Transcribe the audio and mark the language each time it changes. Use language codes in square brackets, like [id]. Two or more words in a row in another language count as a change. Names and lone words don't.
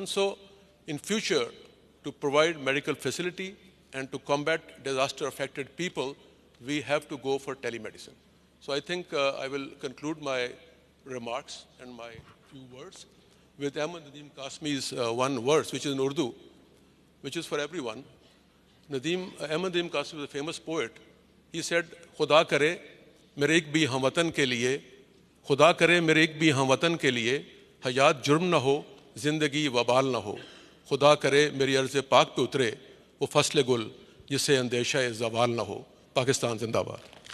[en] So in future, to provide medical facility and to combat disaster-affected people, we have to go for telemedicine. So I think I will conclude my remarks and my few words with Ahmad Nadeem Qasmi's one verse, which is in Urdu, which is for everyone. Ahmad Nadeem Qasmi was a famous poet. He said, [ur] "خدا کرے میرے ایک بھی ہم وطن کے لیے، خدا کرے میرے ایک بھی ہم وطن کے لیے، حیات جرم نہ ہو، زندگی وبال نہ ہو. خدا کرے میری ارض پاک پہ اترے، وہ فصل گل، جسے اندیشہ زوال نہ ہو." پاکستان زندہ باد.